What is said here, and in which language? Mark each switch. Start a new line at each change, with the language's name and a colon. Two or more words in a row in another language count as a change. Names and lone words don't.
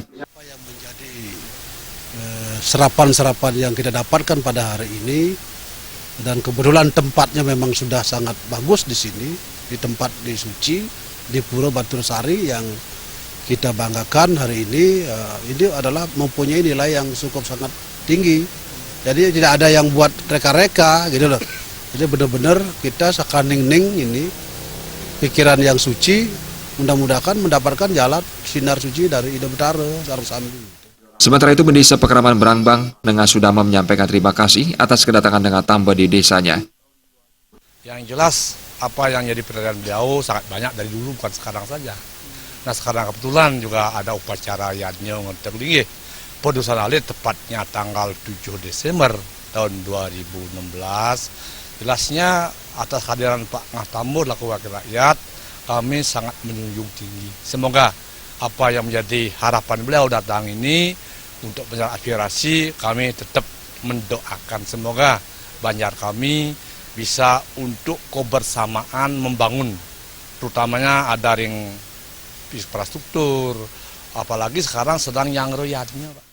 Indonesian: Apa yang menjadi serapan-serapan yang kita dapatkan pada hari ini, dan kebetulan tempatnya memang sudah sangat bagus di sini, di tempat di Suci, di Pura Batur Sari yang kita banggakan hari ini adalah mempunyai nilai yang cukup sangat tinggi. Jadi tidak ada yang buat reka-reka gitu loh. Jadi benar-benar kita sakaning-ning ini pikiran yang suci, mudah-mudahan mendapatkan jalan sinar suci dari Ida Betara Sarusami. Sementara itu, Desa Pekeraman Brangbang, Nengah Sudama menyampaikan terima kasih atas kedatangan Nengah Tambe di desanya. Yang jelas apa yang jadi perhatian beliau sangat banyak dari dulu, bukan sekarang saja. Nah sekarang kebetulan juga ada upacara yadnya ngerti Podusan Alit tepatnya tanggal 7 Desember tahun 2016. Jelasnya atas kehadiran Pak Nengah Tambe laku wakil rakyat, kami sangat menjunjung tinggi. Semoga apa yang menjadi harapan beliau datang ini untuk menyerap aspirasi, kami tetap mendoakan semoga Banjar kami bisa untuk kebersamaan membangun, terutamanya ada ring infrastruktur, apalagi sekarang sedang yang royatnya, Pak.